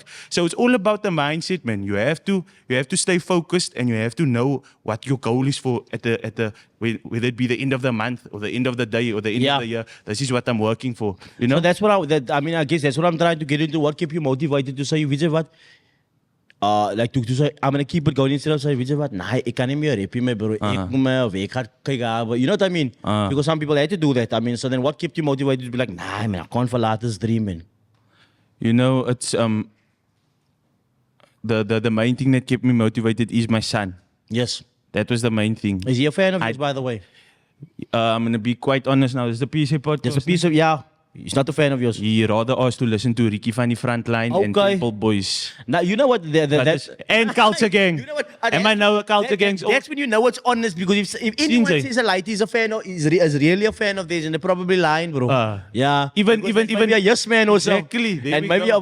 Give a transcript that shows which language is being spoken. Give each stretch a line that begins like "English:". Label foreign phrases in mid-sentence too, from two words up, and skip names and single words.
English: So it's all about the mindset, man. You have to stay focused, and you have to know what your goal is for at the whether it be the end of the month or the end of the day or the end of the year. This is what I'm working for. So that's what I guess that's what I'm trying to get into. What kept you motivated to say,
Afrikaans: weet jy wat?
English: Like to say, I'm gonna keep it going instead of saying,
Afrikaans: weet jy wat? Nee, ek kan nie meer rap my bro. Ek moet my werk gaan kyk aan.
English: You know what I mean? Because some people had to do that. I mean, so then what kept you motivated to be like, nah, man, I can't verlaat this dream, man. You know, it's the main thing that kept me motivated is my son. Yes. That was the main thing. Is he a fan of yours, by the way? I'm gonna be quite honest now. This is the PSA podcast. There's a piece of, yeah. He's not a fan of yours. He rather asked to listen to Ricky van die Frontline and Okay. Temple Boys. Now, you know what? That's, And Culture Gang. You know what? Am I now a Culture Gang? That's when you know it's honest, because if anyone Sinjay. says a light is a fan or is really a fan of theirs, and they're probably lying, bro. Yeah. Even maybe a yes man or so. Exactly. There And we maybe go.